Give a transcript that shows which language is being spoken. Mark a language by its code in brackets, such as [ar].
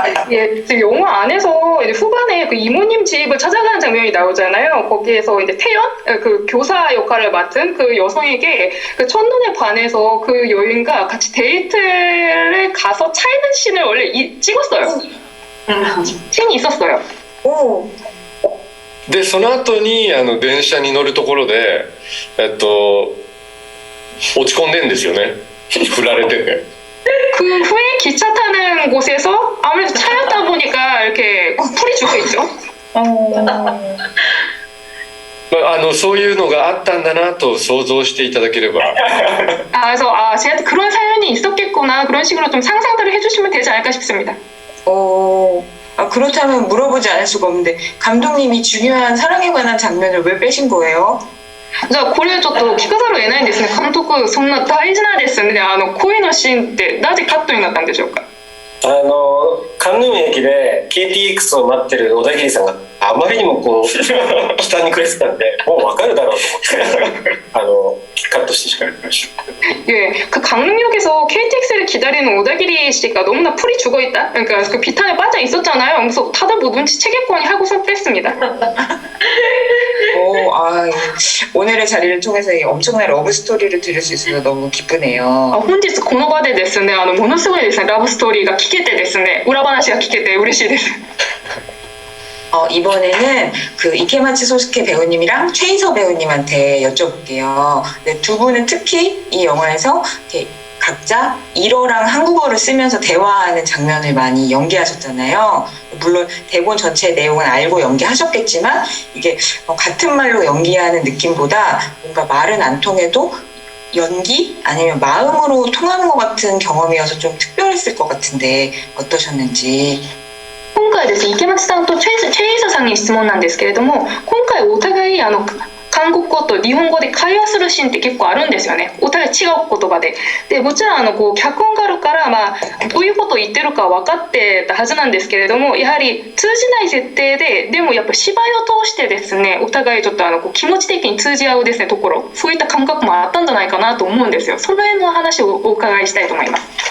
[ko] 예, 영화 안에서 이제 후반에 그 이모님 집을 찾아가는 장면이 나오잖아요. 거기에서 이제 태연, 그 교사 역할을 맡은 그 여성에게 그 첫눈에 반해서 그 여인과 같이 데이트를 가서 차이는 씬을 원래 찍었어요. 씬이 있었어요. 오. [ja] でその後に電車に乗るところで落ち込んでんですよね。振られてて。 [ko] 그 후에 기차 타는 곳에서 아무래도 차였다 보니까 이렇게 풀이 죽어 있죠. [ja] そういうのがあったんだなと想像していただければ。 [ko] 그래서 제가 그런 사연이 있었겠구나 그런 식으로 좀 상상들을 해주시면 되지 않을까 싶습니다. 그렇다면 물어보지 않을 수가 없는데 감독님이 중요한 사랑에 관한 장면을 왜 빼신 거예요? [ja] じゃあこれちょっと聞かざるを得ないんですね。監督そんな大事なですね、恋のシーンってなぜカットになったんでしょうか。カンヌン駅で KTX を待ってる小田切さんがあまりにもこう北に暮れてたんでもう分かるだろうと思ってカットしてしまいました。 [ko] 예, 그 강릉역에서 KTX를 기다리는 오다기리 씨가 너무나 풀이 죽어 있다. 그러니까 그 비탄에 빠져 있었잖아요. 그래서 다들 뭐 눈치채겠거니 하고서 뺐습니다. 오늘의 자리를 통해서 이 엄청난 러브 스토리를 들을 수 있어서 너무 기쁘네요. [ja] 本日この場でですね、ものすごいですね、ラブストーリーが聞けてですね、裏話が聞けて嬉しいです。 [ko] 이번에는 그 이케마치 소스케 배우님이랑 최인서 배우님한테 여쭤볼게요. 네, 두 분은 특히 이 영화에서 이렇게 각자 일어랑 한국어를 쓰면서 대화하는 장면을 많이 연기하셨잖아요. 물론 대본 전체 내용은 알고 연기하셨겠지만 이게 같은 말로 연기하는 느낌보다 뭔가 말은 안 통해도 연기 아니면 마음으로 통하는 것 같은 경험이어서 좀 특별했을 것 같은데 어떠셨는지. [ja] 今回ですね、池松さんとチェイサさんに質問なんですけれども、今回お互い韓国語と日本語で会話するシーンって結構あるんですよね。お互い違う言葉で。で、もちろんこう脚本があるから、どういうことを言ってるか分かってたはずなんですけれども、やはり通じない設定でもやっぱ芝居を通してですね、お互いちょっとこう気持ち的に通じ合うですねところ、そういった感覚もあったんじゃないかなと思うんですよ。その辺の話をお伺いしたいと思います。